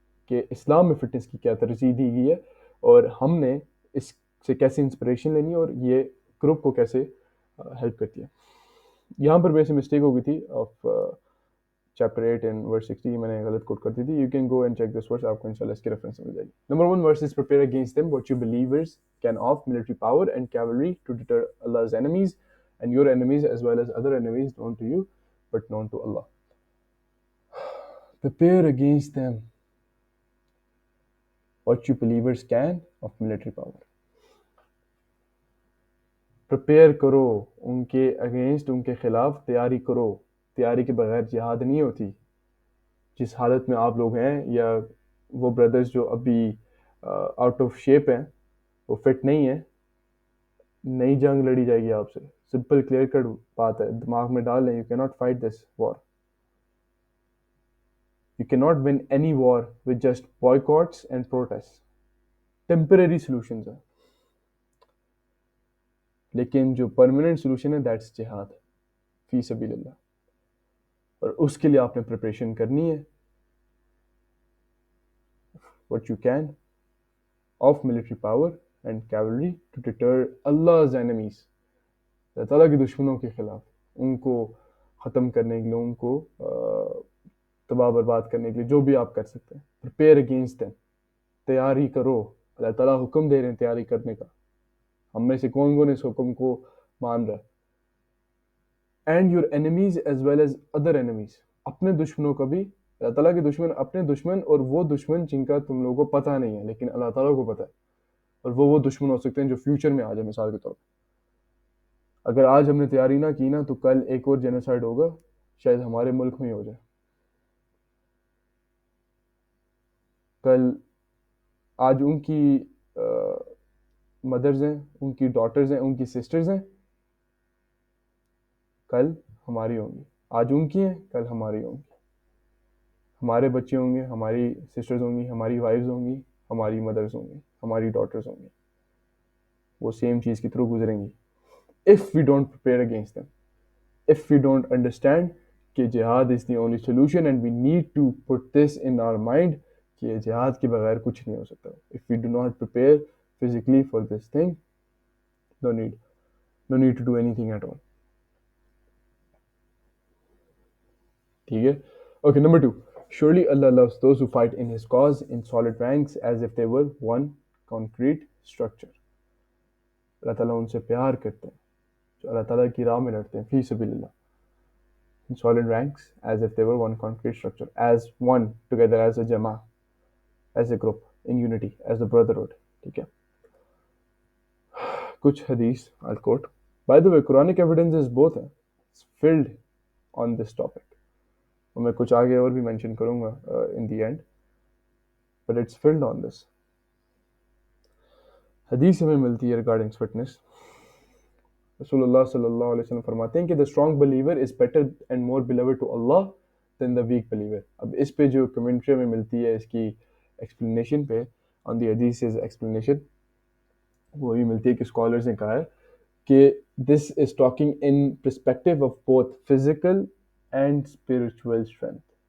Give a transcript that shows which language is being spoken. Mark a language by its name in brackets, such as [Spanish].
[Urdu] کہ اسلام میں فٹنس کی کیا ترجیح دی گئی ہے اور ہم نے اس سے کیسے انسپریشن لینی ہے اور یہ گروپ کو کیسے ہیلپ کرتی ہے. یہاں پر ویسے مسٹیک ہو گئی تھی آف چیپٹر 8 اینڈ ورس 60. میں نے غلط کوٹ کر دی تھی. [English] you can go and check this verse, [Urdu] آپ کو انشاءاللہ اس کی ریفرنس مل جائے گی. [English] Number 1 verse is prepare against them what you believers can of military power and cavalry to deter Allah's enemies and your enemies as well as other enemies known to you but known to Allah. Prepare against them what you believers can of military power. [Urdu] Prepare کرو ان کے against, ان کے خلاف تیاری کرو. تیاری کے بغیر جہاد نہیں ہوتی. جس حالت میں آپ لوگ ہیں، یا وہ بردرز جو ابھی آؤٹ آف شیپ ہیں، وہ فٹ نہیں ہیں، نئی جنگ لڑی جائے گی آپ سے. سمپل کلیئر کٹ بات ہے، دماغ میں ڈال لیں. [English] You can not fight this war. You can not win any war with just boycotts and protests. [Urdu] Temporary solutions ہیں، لیکن جو پرماننٹ سولوشن ہے دیٹس جہاد فی سبیل اللہ. اور اس کے لیے آپ نے پریپریشن کرنی ہے. [English] what you can of military power and cavalry to deter Allah's enemies. [Urdu] اللہ تعالیٰ کے دشمنوں کے خلاف، ان کو ختم کرنے کے لیے، ان کو تباہ برباد کرنے کے لیے جو بھی آپ کر سکتے ہیں. [English] prepare against them. [Urdu] تیاری کرو. اللہ تعالیٰ حکم دے رہے ہیں تیاری کرنے کا. ہم میں سے کون کون اس حکم کو مان رہا ہے؟ [English] And your enemies as well as other enemies. [Urdu] اپنے دشمنوں کا بھی. اللہ تعالیٰ کے دشمن اپنے دشمن، اور وہ دشمن جن کا تم لوگوں کو پتہ نہیں ہے لیکن اللہ تعالیٰ کو پتہ ہے. اور وہ دشمن ہو سکتے ہیں جو فیوچر میں آ جائے. مثال کے طور پہ اگر آج ہم نے تیاری نہ کی نا تو کل ایک اور جینوسائڈ ہوگا، شاید ہمارے ملک میں ہی ہو جائے. کل آج ان کی مدرز ہیں، ان کی ڈاٹرز ہیں، ان کی سسٹرز ہیں، کل ہماری ہوں گی. آج ان کی ہیں، کل ہماری ہوں گی. ہمارے بچے ہوں گے، ہماری سسٹرز ہوں گی، ہماری وائفز ہوں گی، ہماری مدرز ہوں گی، ہماری ڈاٹرز ہوں گی. وہ سیم چیز کے تھرو گزریں گی. [English] if we don't prepare against them, if we don't understand [Urdu] کہ [English] جہاد is the only solution and we need to put this in our mind [Urdu] کہ جہاد کے بغیر کچھ نہیں ہو سکتا. [English] if we do not prepare physically for this thing, no need to do anything at all. [Urdu] ٹھیک ہے. [English] Okay, number 2. Surely Allah loves those who fight in His cause in solid ranks as if they were one concrete structure. [Urdu] اللہ تعالیٰ ان سے پیار کرتے ہیں جو اللہ تعالیٰ کی راہ میں لڑتے ہیں فی سبیل اللہ. [English] In solid ranks as if they were one concrete structure, as one together, as a jama, as a group, in unity, as a brotherhood. [Urdu] ٹھیک ہے. کچھ حدیث [English] I'll quote. By the way, Quranic evidence is both it's filled on this topic. [Urdu] اور میں کچھ آگے اور بھی مینشن کروں گا [English] in the end, but it's filled on this. [Urdu] حدیث ہمیں ملتی ہے ریگارڈنگ فٹنس. [English] رسول اللہ صلی اللہ علیہ وسلم [Urdu] فرماتے ہیں کہ [English] the strong believer is better and more beloved to Allah than the weak believer. [Urdu] اب اس پہ جو کمنٹری میں ملتی ہے اس کی ایکسپلینیشن پہ [English] on the حدیث's explanation [Urdu] وہی ملتی ہے کہ اسکالرز نے کہا ہے کہ [English] this is talking in perspective of both physical and spiritual strength.